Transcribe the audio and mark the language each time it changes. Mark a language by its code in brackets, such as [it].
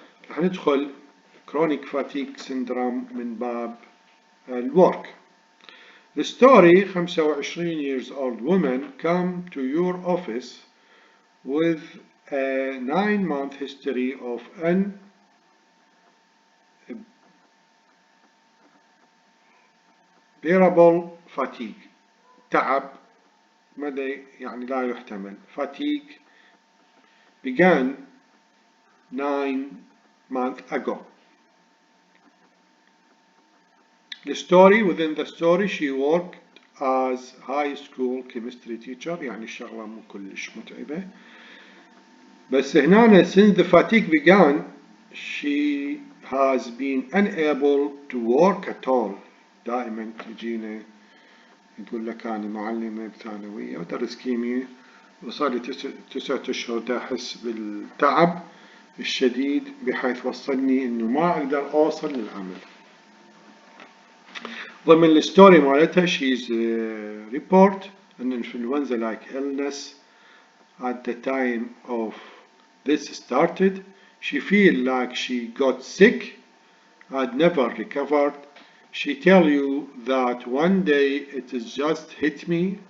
[ar] رح ندخل كرونيك فاتيك سيندروم من باب الورك. [en] The story 25 years old woman come to your office with a 9-month history of unbearable fatigue. [ar] تعب مدى يعني لا يحتمل. [en] Fatigue began 9 months ago. The story, within the story she worked as high school chemistry teacher، [ar] يعني الشغلة مو كلش متعبة. بس هنا [en] since the fatigue began she has been unable to work at all. [ar] دائما تجينا يقول لك أنا معلمة بثانوية ودرس كيمياء وصار لي 9 أشهر أحس بالتعب الشديد بحيث وصلني إنه ما أقدر أوصل للعمل. ضمن الستوري مالتها [en] she's report an influenza-like illness at the time of this started. She feel like she got sick and never recovered. She tell you that one day it is just hit me.